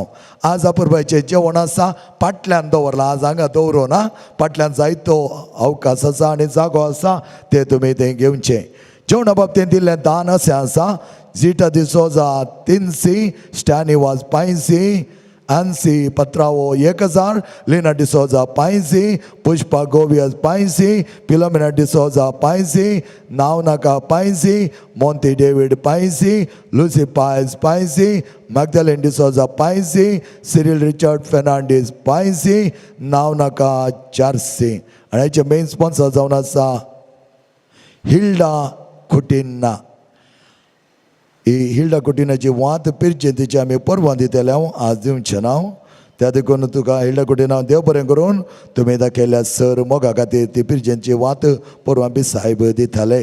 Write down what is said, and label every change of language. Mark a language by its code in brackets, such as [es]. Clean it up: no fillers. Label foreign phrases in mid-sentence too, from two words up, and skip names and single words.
[kok] आज अपुरबायचें जेवण आसा, फाटल्यान दवरलां, आज हांगा दवरूं ना. फाटल्यान जायतो अवकाश आसा आनी जागो आसा, ते तुमी थंय घेवचें. जेवणा बाबतींत दिल्लें दान अशें आसा. जिटा दिसोजा 300, स्टॅनिवास 500, Ansi Patrao 1000, Lina de Souza Paisi, Pushpa Govias Paisi, Philomena de Souza Paisi, Naunaka Paisi, Monte David Paisi, Lucy Pais Paisi, Magdalene de Souza Paisi, Cyril Richard Fernandez Paisi, Naunaka Charsi. And ह्याचे [en] main sponsor [kok] जावन आसा हिल्डा कुटिन्ना. ही हिल्डा कुटिनाची वात पिरचे तिची आमी परवां दितले हांव आज दिवचें ना. त्या देखून तुका हिल्डा कुटिना देव बरें करून तुमी दाखयल्या सर मोगा खातीर ती पिरजेंची वात परवां बी साहेब दिताले.